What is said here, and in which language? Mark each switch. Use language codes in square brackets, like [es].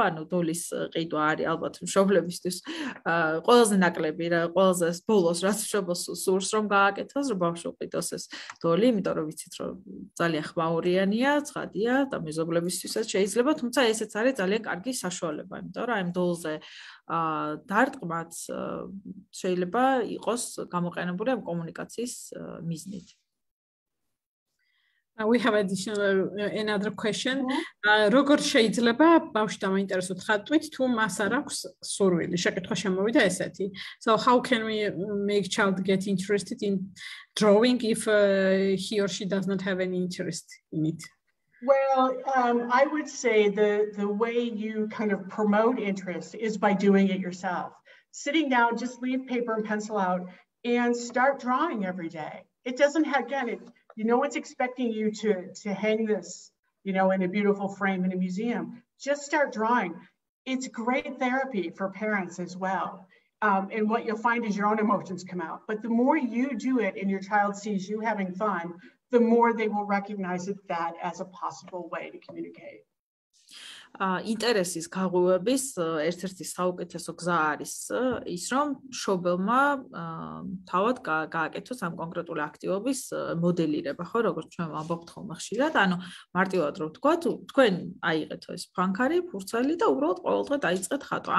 [ka] ანუ დოლის ყიდვა არის ალბათ მშობლებისთვის ყველაზე ნაკლები რა, ყველაზე ბოლოს რაც მშობელს სურს რომ გააკეთოს, რომ ბავშვი ყიდოს ეს დოლი, იმიტომ რომ ვიცით, რომ ძალიან ხმაურიანია, ცხადია და მეზობლებისთვისაც შეიძლება, თუმცა ესეც არის ძალიან კარგი საშუალება, იმიტომ რომ აი ამ დოლზე დარტყმაც შეიძლება იყოს გამოყენებული ამ კომუნიკაციის მიზნით. [en] We have another question. [ka] როგორ შეიძლება ბავშვი დამაინტერესოთ ხატვით, თუ მას არ აქვს სურვილი? შეკითხვა შემოვიდა ესეთი. [en] So how can we make child get interested in drawing if he or she does not have any interest in it? Well, I would say the way you kind of promote interest is by doing it yourself. Sitting down, just leave paper and pencil out and start drawing every day. It doesn't have, again, no one's expecting you to hang this, in a beautiful frame in a museum. Just start drawing. It's great therapy for parents as well. And what you'll find is your own emotions come out. But the more you do it and your child sees you having fun, the more they will recognize that as a possible way to communicate. [ka] ინტერესის გაღვივების ერთ-ერთი საუკეთესო გზა არის ის, რომ მშობელმა თავად გააკეთოს ამ კონკრეტული აქტივობის მოდელირება, ხო, როგორც ჩვენ ვამბობთ ხოლმე ხშირად, ანუ მარტივად რომ ვთქვათ, თქვენ აიღეთო ეს ფანქარი, ფურცელი და უბრალოდ ყოველდღე დაიწყეთ ხატვა.